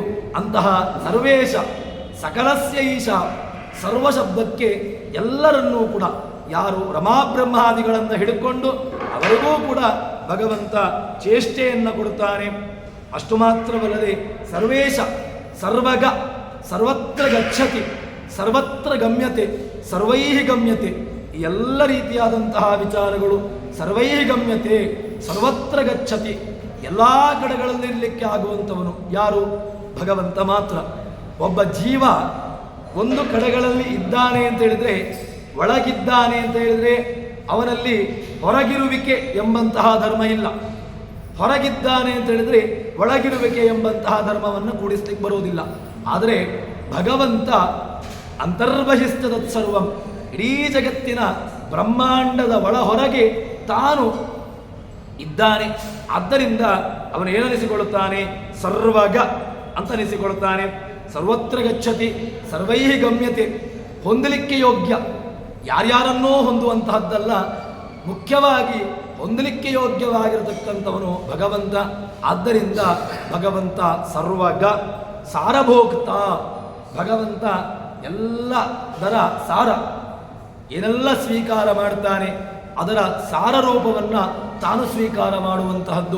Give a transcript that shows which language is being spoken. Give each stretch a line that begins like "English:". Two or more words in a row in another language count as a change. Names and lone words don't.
Kannada: ಅಂತಹ
Sanskrit: ಸರ್ವೇಶ ಸಕಲಸ್ಯ ಈಶ
Kannada: ಸರ್ವ ಶಬ್ದಕ್ಕೆ ಎಲ್ಲರನ್ನೂ ಕೂಡ ಯಾರು ರಮಾಬ್ರಹ್ಮಾದಿಗಳನ್ನು ಹಿಡ್ಕೊಂಡು ಅವರಿಗೂ ಕೂಡ ಭಗವಂತ ಚೇಷ್ಟೆಯನ್ನು ಕೊಡುತ್ತಾನೆ. ಅಷ್ಟು ಮಾತ್ರವಲ್ಲದೆ
Sanskrit: ಸರ್ವೇಶ ಸರ್ವಗ ಸರ್ವತ್ರ ಗಚ್ಚತಿ ಸರ್ವತ್ರ ಗಮ್ಯತೆ ಸರ್ವೈಹಿ ಗಮ್ಯತೆ,
Kannada: ಈ ಎಲ್ಲ ರೀತಿಯಾದಂತಹ ವಿಚಾರಗಳು
Sanskrit: ಸರ್ವೈಹಿ ಗಮ್ಯತೆ ಸರ್ವತ್ರ ಗಚ್ಚತಿ,
Kannada: ಎಲ್ಲ ಕಡೆಗಳಲ್ಲಿರಲಿಕ್ಕೆ ಆಗುವಂಥವನು ಯಾರು? ಭಗವಂತ ಮಾತ್ರ. ಒಬ್ಬ ಜೀವ ಒಂದು ಕಡೆಗಳಲ್ಲಿ ಇದ್ದಾನೆ ಅಂತ ಹೇಳಿದರೆ, ಒಳಗಿದ್ದಾನೆ ಅಂತ ಹೇಳಿದರೆ ಅವನಲ್ಲಿ ಹೊರಗಿರುವಿಕೆ ಎಂಬಂತಹ ಧರ್ಮ ಇಲ್ಲ. ಹೊರಗಿದ್ದಾನೆ ಅಂತ ಹೇಳಿದರೆ ಒಳಗಿರುವಿಕೆ ಎಂಬಂತಹ ಧರ್ಮವನ್ನು ಕೂಡಿಸ್ಲಿಕ್ಕೆ ಬರುವುದಿಲ್ಲ. ಆದರೆ ಭಗವಂತ ಅಂತರ್ಬಹಿಸ್ತದತ್ಸರ್ವಂ, ಇಡೀ ಜಗತ್ತಿನ ಬ್ರಹ್ಮಾಂಡದ ಒಳ ಹೊರಗೆ ತಾನು ಇದ್ದಾನೆ. ಆದ್ದರಿಂದ ಅವನು ಏನನಿಸಿಕೊಳ್ಳುತ್ತಾನೆ? ಸರ್ವಗ ಅಂತ ಅನಿಸಿಕೊಳ್ಳುತ್ತಾನೆ.
Sanskrit: ಸರ್ವತ್ರ ಗಚ್ಚತಿ ಸರ್ವೈಹಿ ಗಮ್ಯತೆ,
Kannada: ಹೊಂದಲಿಕ್ಕೆ ಯೋಗ್ಯ, ಯಾರ್ಯಾರನ್ನೋ ಹೊಂದುವಂತಹದ್ದಲ್ಲ, ಮುಖ್ಯವಾಗಿ ಹೊಂದಲಿಕ್ಕೆ ಯೋಗ್ಯವಾಗಿರತಕ್ಕಂಥವನು ಭಗವಂತ. ಆದ್ದರಿಂದ ಭಗವಂತ
Sanskrit: ಸರ್ವಗ ಸಾರಭೋಕ್ತ,
Kannada: ಭಗವಂತ ಎಲ್ಲದರ ಸಾರ, ಏನೆಲ್ಲ ಸ್ವೀಕಾರ ಮಾಡ್ತಾನೆ ಅದರ ಸಾರ ರೂಪವನ್ನು ತಾನು ಸ್ವೀಕಾರ ಮಾಡುವಂತಹದ್ದು.